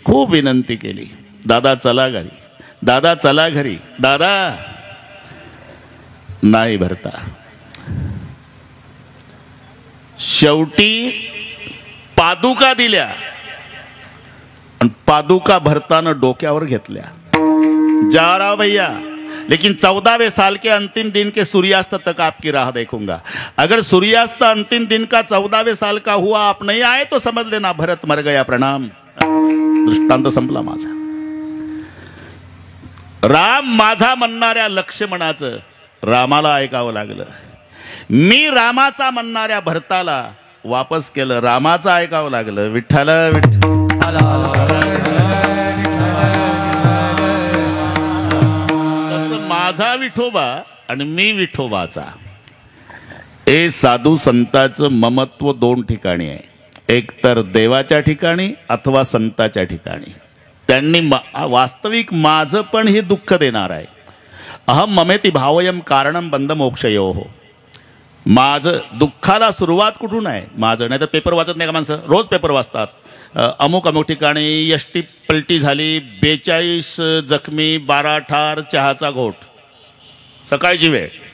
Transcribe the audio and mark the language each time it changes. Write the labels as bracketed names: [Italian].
[Marathi] खूप विनंती केली. दादा चला घरी. दादा चला घरी. दादा नाही भरता. शेवटी पादुका दिल्या आणि पादुका भरताना डोक्यावर घेतल्या. [Hindi] जा रहा भैया लेकिन 14वें साल के अंतिम दिन के सूर्यास्त तक आपकी राह देखूंगा. अगर सूर्यास्त अंतिम दिन का 14वें साल का हुआ आप नहीं आए तो समझ लेना भरत मर गया. [Marathi] प्रणाम. दृष्टांत संपला माझा. राम माझा म्हणणाऱ्या लक्ष्मणाचं रामाला ऐकावं लागलं. मी रामाचा म्हणणाऱ्या भरताला वापस केलं. रामाचं ऐकावं लागलं. विठ्ठल विठ्ठल. माझा विठोबा आणि मी विठोबाचा. हे साधू संतांचं ममत्व दोन ठिकाणी आहे. एक तर देवाच्या ठिकाणी अथवा संताच्या ठिकाणी. त्यांनी वास्तविक माझं पण हे दुःख देणार आहे. [Sanskrit] अहम ममेति भावयम कारणम बंद मोक्षयोः. [Marathi] माझं दुःखाला सुरुवात कुठून आहे? माझं. नाही तर पेपर वाचत नाही का माणसं? रोज पेपर वाचतात. अमुक अमुक ठिकाणी एसटी पलटी झाली, 42 जखमी, 12 ठार, चहाचा घोट. सकाळची वेळ.